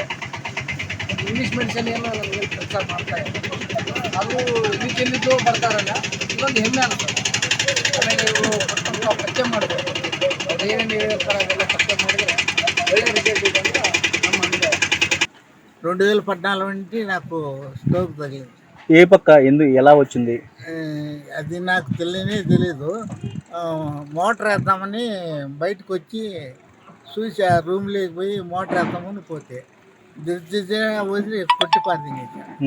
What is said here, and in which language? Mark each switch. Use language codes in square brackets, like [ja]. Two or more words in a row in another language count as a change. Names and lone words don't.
[en] English medicine [kn] ಏನೋ ನನಗೆ ಕೆಲಸ ಮಾಡ್ತಾ ಇದೆ. ಅದು ಇದಕ್ಕೆಲ್ಲಿದ್ದು ಬರ್ತಾರಲ್ಲ, ಇದೊಂದು ಹೆಮ್ಮೆ ಅನಿಸ್ತದೆ. ಆಮೇಲೆ ಇವರು ಪತ್ತೆ ಮಾಡಬೇಕು, ಅವ್ರು ಏನೇನು ಹೇಳ್ತಾರೆ ಅದೆಲ್ಲ ಪತ್ತೆ ಮಾಡಿದರೆ ಒಳ್ಳೆ ರಿಸಲ್ಟ್ ಇದೆ ಅಂತ ನಮ್ಮ ಅನುಭವ. [te] 2014 నుంచి నాకు స్ట్రోక్ తగిలింది. ఏ పక్క ఎలా వచ్చింది అది నాకు తెలీదు. మోటార్ వేద్దామని బయటకు వచ్చి చూసి ఆ రూమ్లోకి పోయి మోటార్ వేద్దామని పోతే దిర్జే వదిలి కొట్టి పాతించాను.